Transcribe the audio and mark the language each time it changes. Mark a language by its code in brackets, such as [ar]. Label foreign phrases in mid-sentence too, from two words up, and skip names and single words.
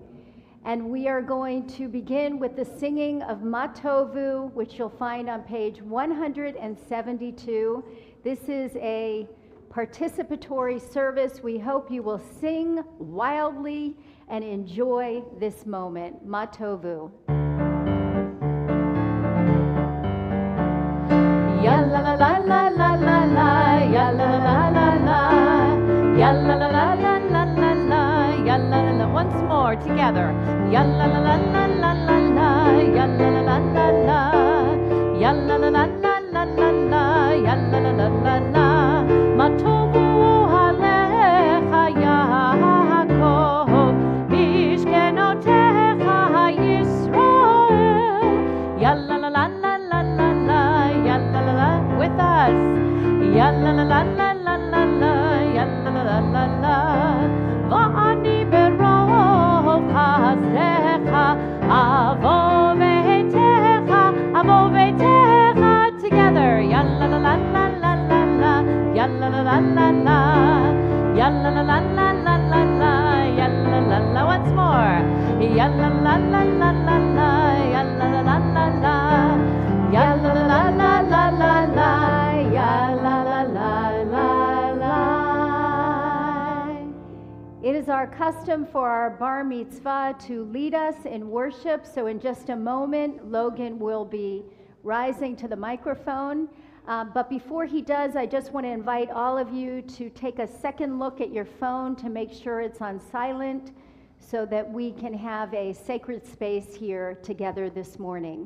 [en] And we are going to begin with the singing of Matovu, which you'll find on page 172. This is a participatory service. We hope you will sing wildly and enjoy this moment. Matovu. Ya la la la la la la la, ya la la la la, ya la la la la la la la, ya la la la. Once more together. Ya la la la la la la la, ya la la la la la, ya la la la la la la la, ya la la la la la. [he] מה טבו אהליך יעקב, משכנתיך ישראל. Ya la la la la la la la, ya la la la. [en] With us. Ya la la la la la la la, ya la la la la la. [he] ואני ברב חסדך, אבוא ביתך, together. Ya la la la la la la la, ya la la la la la, ya la la la la la la la, ya la la la. [en] Once more. Ya la la la la la la, ya la la la la la, ya la la la la la la, ya la la la la la. It is our custom for our bar mitzvah to lead us in worship, so in just a moment, Logan will be rising to the microphone. But before he does, I just want to invite all of you to take a second look at your phone to make sure it's on silent so that we can have a sacred space here together this morning.